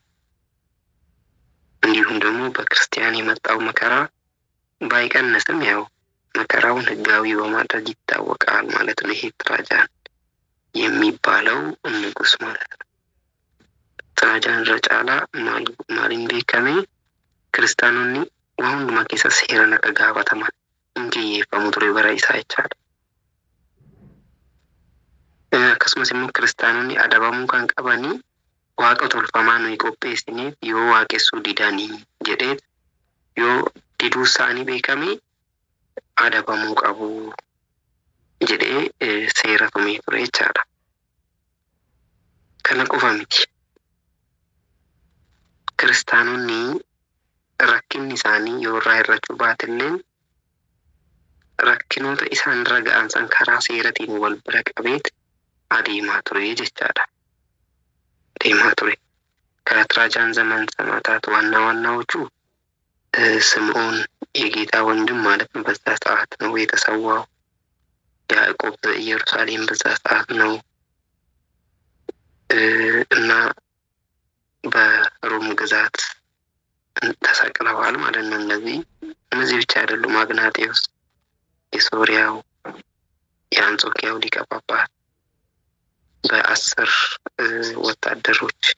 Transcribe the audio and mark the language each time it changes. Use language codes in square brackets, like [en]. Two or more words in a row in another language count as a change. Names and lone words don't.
[am] እንዲሁም ደግሞ በክርስቲያን የመጣው መከራ ባይቀንስም ያው መከራውን ሕጋዊ በማድረግ ይታወቃል ማለት ነው። ይሄ ትራጃን የሚባለው ንጉስ ማለት ነው። ትራጃን [om] rechaalaa maaliin beekame kiristaanonni wahundumaa keessa seeraan akka gaafataman hin kiyyeeffamu ture bara isaa jechaadha. Akkasumas immoo kiristaanonni adabamuu kan qabanii waaqa tolfamaa nuyi qopheessineef yoo waaqessuu didanii jedhee yoo diduu isaanii beekamee adabamuu qabu jedhee seera tumee ture jechaadha. Kana qofa miti. Kiristaanonni rakkinni isaanii yoo irraa hir'achuu baatillee rakkinoota isaan irra ga'an san karaa seeratiin wal bira qabeet adeemaa ture jechaadha. Adeemaa ture. [am] ከትራጃን ዘመን ሰማዕታት ዋና ዋናዎቹ ስምዖን የጌታ ወንድም ማለት ነው። በዛ ሰዓት ነው የተሰዋው። ያዕቆብ በኢየሩሳሌም በዛ ሰዓት ነው እና በሮም ግዛት ተሰቅለዋል ማለት ነው። እነዚህ ብቻ አይደሉም። አግናጤዎስ የሶሪያው የአንጾኪያው ሊቀ ጳጳስ በ10 ወታደሮች